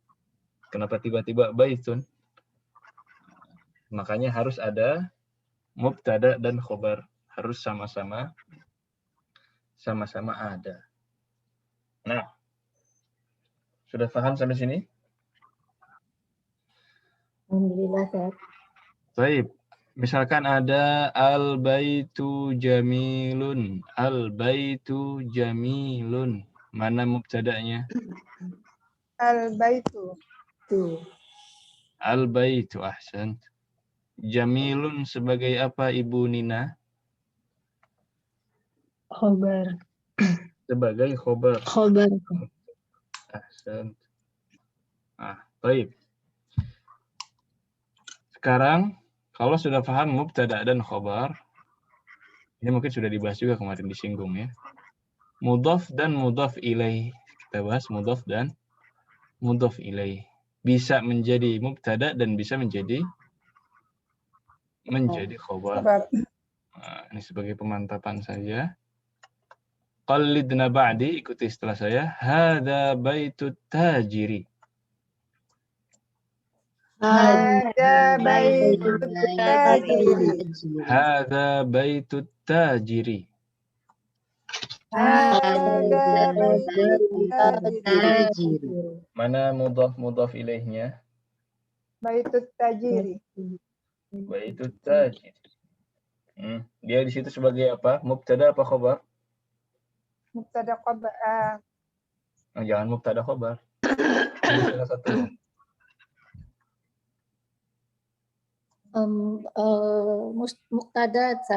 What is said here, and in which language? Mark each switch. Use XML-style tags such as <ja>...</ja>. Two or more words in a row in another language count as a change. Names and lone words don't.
<id>Kenapa tiba-tiba baitun? Makanya harus ada mubtada dan khobar. Harus sama-sama ada. Nah, sudah paham sampai sini? Alhamdulillah, Ustaz. Baik. Misalkan ada</id> <ar>البيت جميل. البيت جميل.</ar> <id>Mana mubtada'nya? Al-baitu. Al-baitu, ahsan. Jamilun sebagai apa Ibu Nina? Khobar. Sebagai khobar. Khobar. Ahsan. Baik. Sekarang, kalau sudah paham mubtada dan khobar, ini mungkin sudah dibahas juga kemarin, disinggung ya. Mudhaf dan</id> <ar>مضاف إليه.</ar> <id>Kita bahas mudhaf dan</id> <ar>مضاف إليه.</ar> <id>Bisa menjadi mubtada dan bisa menjadi khobar. Nah, ini sebagai pemantapan saja.</id> <ar>قلدنا بعدي,</ar> <id>ikuti setelah saya.</id> <ar>هذا بيت التاجر. هذا بيت التاجر. هذا بيت التاجر. هذا بيت التاجر.</ar> <id>Mana mudhaf ilaihnya?</id> <ar>بيت التاجر. بيت التاجر.</ar> <id>Dia di situ sebagai apa? Mubtada apa khobar? Mubtada khobar. Jangan mubtada khobar. Salah satu. Mubtada, Ustaz.</id>